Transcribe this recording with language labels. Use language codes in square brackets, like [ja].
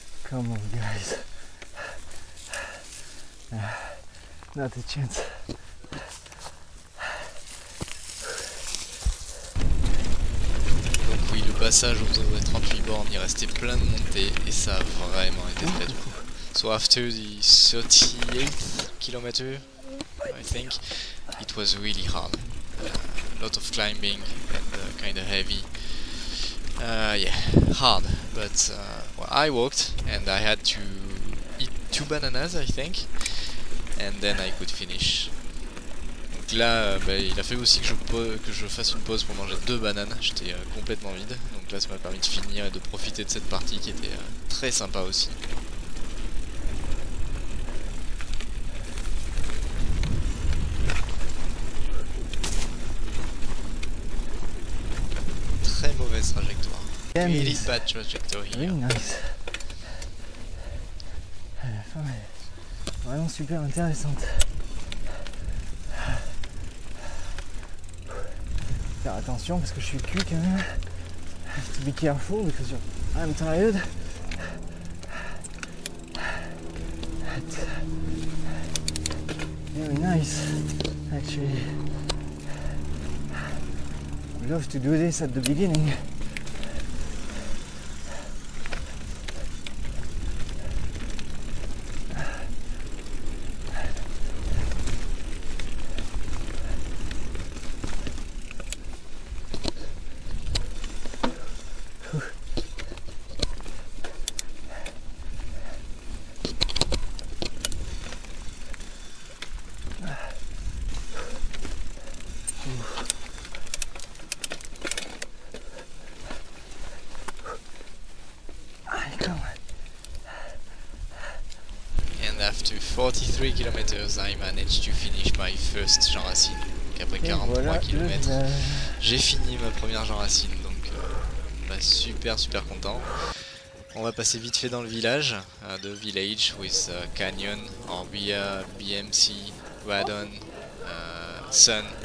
[en] Come on guys. Not a chance. [fr] Donc oui, le passage aux 38 bornes, il restait plein de montées et ça a vraiment été très dur. [en] So after the 38th kilometer, I think, it was really hard. A lot of climbing and kind of heavy. Yeah, hard, but well, I walked and I had to eat 2 bananas, I think, and then I could finish. [fr] Donc là, il a fallu aussi que je fasse une pause pour manger 2 bananes, j'étais complètement vide, donc là ça m'a permis de finir et de profiter de cette partie qui était très sympa aussi. Très mauvaise trajectoire. [en] Really bad trajectory. Really nice. [fr] À la fin, elle est vraiment super intéressante. Faire attention parce que je suis cuit quand même. [en] Have to be careful because I'm tired. Very nice, actually. I love to do this at the beginning. After 43 kilometers, I managed to finish my first Jean Racine. [fr] Donc après 43 km, j'ai fini ma première Jean Racine, donc super content. On va passer vite fait dans le village, [en] the village with Canyon, Orbea, BMC, Radon, Sun.